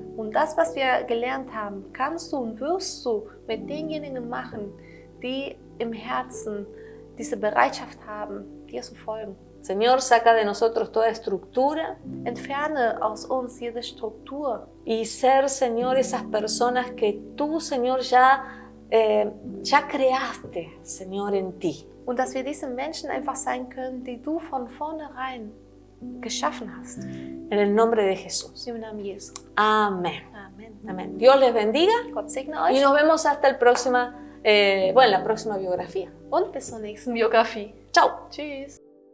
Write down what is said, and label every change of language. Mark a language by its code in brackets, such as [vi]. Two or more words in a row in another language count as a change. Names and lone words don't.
[de] Und das, was wir gelernt haben, kannst du und wirst du mit denjenigen machen, die im Herzen diese Bereitschaft haben, dir zu folgen. [es] Señor, saca de nosotros toda estructura [de] Entferne aus uns jede Struktur [es] y ser, Señor, esas personas que tú, Señor, ya creaste, Señor, en ti. [de] und dass wir diese Menschen einfach sein können, die du von vornherein geschaffen hast. [es] En el nombre de Jesús. [de] Im Namen Jesu. [es] Amén. [de] Amen. [es] Amén. Dios les bendiga [de] Gott segne [es] y [de] euch [es] nos vemos hasta la próxima biografía. [de] und bis zur nächsten Biografie. [es] Chao. [de] Tschüss.